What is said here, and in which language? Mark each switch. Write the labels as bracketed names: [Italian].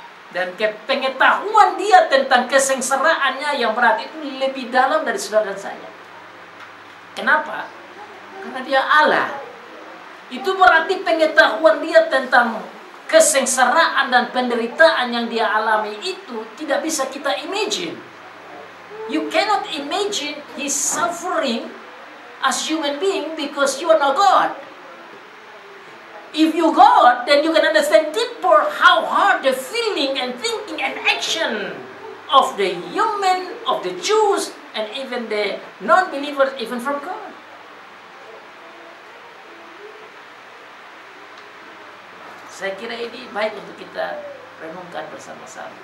[Indonesian] Dan pengetahuan dia tentang kesengsaraannya yang berat itu lebih dalam dari saudara dan saya. Kenapa? Karena dia Allah. Itu berarti pengetahuan dia tentang kesengsaraan dan penderitaan yang dia alami itu tidak bisa kita imagine. [English] You cannot imagine his suffering as human being because you are not God. If you God, then you can understand deeper how hard the feeling and thinking and action of the human, of the Jews, and even the non-believers, even from God. [Indonesian] Saya kira ini baik untuk kita renungkan bersama-sama.